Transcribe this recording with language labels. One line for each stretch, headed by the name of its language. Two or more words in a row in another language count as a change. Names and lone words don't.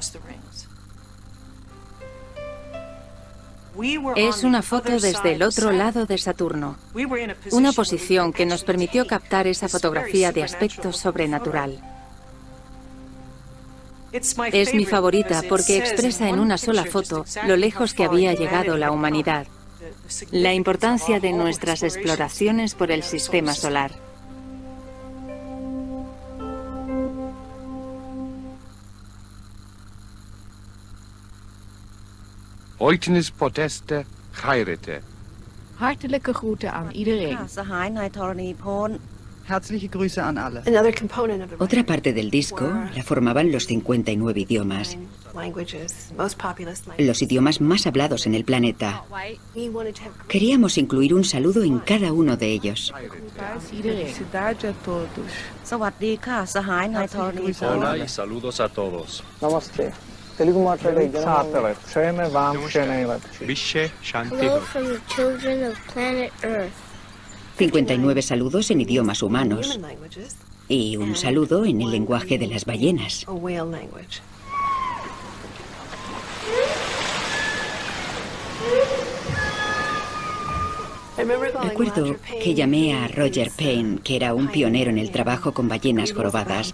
Spanish: Es una foto desde el otro lado de Saturno, una posición que nos permitió captar esa fotografía de aspecto sobrenatural. Es mi favorita porque expresa en una sola foto lo lejos que había llegado la humanidad, la importancia de nuestras exploraciones por el sistema solar.
Greek: Οἵτινές ποτ᾽ ἔστε χαίρετε.
Dutch: Hartelijke groeten aan iedereen.
German: Herzliche Grüße an alle.
Spanish: Otra parte del disco la formaban los 59 idiomas, los idiomas más hablados en el planeta. Queríamos incluir un saludo en cada uno de ellos. Hola y saludos a todos. Namaste.
English: Hello from the children of planet Earth.
Spanish: 59 saludos en idiomas humanos y un saludo en el lenguaje de las ballenas. Recuerdo que llamé a Roger Payne, que era un pionero en el trabajo con ballenas jorobadas.